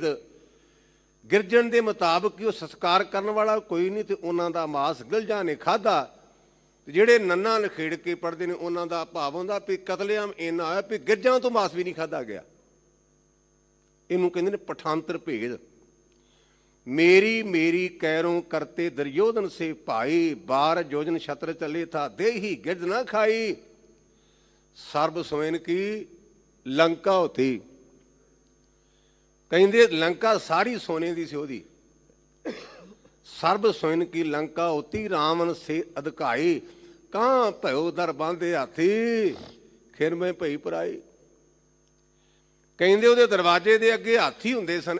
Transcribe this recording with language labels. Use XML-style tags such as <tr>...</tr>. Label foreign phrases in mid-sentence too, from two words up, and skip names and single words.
<pa>ਗਿਰਜਣ ਦੇ ਮੁਤਾਬਕ ਉਹ ਸੰਸਕਾਰ ਕਰਨ ਵਾਲਾ ਕੋਈ ਨਹੀਂ ਤੇ ਉਹਨਾਂ ਦਾ ਮਾਸ ਗਿਲਜਾਂ ਨੇ ਖਾਧਾ। ਜਿਹੜੇ ਨੰਨਾ ਨਖੇੜ ਕੇ ਪੜ੍ਹਦੇ ਨੇ ਉਹਨਾਂ ਦਾ ਭਾਵ ਹੁੰਦਾ ਵੀ ਕਤਲੇਆਮ ਇੰਨਾ ਹੋਇਆ ਵੀ ਗਿਰਜਾਂ ਤੋਂ ਮਾਸ ਵੀ ਨਹੀਂ ਖਾਧਾ ਗਿਆ। ਇਹਨੂੰ ਕਹਿੰਦੇ ਨੇ ਪਠਾਂਤਰ ਭੇਦ।</pa> <bra>ਮੇਰੀ ਮੇਰੀ ਕੈਰੋਂ ਕਰਤੇ ਦੁਰਯੋਧਨ ਸੇ ਭਾਈ 12 योजन छत्र चले था देही गिरज ना खाई। सर्ब सोइन की लंका होती।</bra> <pa>ਕਹਿੰਦੇ ਲੰਕਾ ਸਾਰੀ ਸੋਨੇ ਦੀ ਸੀ ਉਹਦੀ।</pa> <bra>ਸਰਬ ਸੋਇਨ ਕੀ ਲੰਕਾ ਹੋਤੀ ਰਾਵਣ ਸੇ ਅਧਿਕਾਈ। ਕਾਂ ਭਇਓ ਦਰ ਬਾਂਧੇ ਹਾਥੀ ਖਿਰ ਮੈਂ ਭਈ ਪਰਾਈ।</bra> <pa>ਕਹਿੰਦੇ ਉਹਦੇ ਦਰਵਾਜ਼ੇ ਦੇ ਅੱਗੇ ਹਾਥੀ ਹੁੰਦੇ ਸਨ।</pa>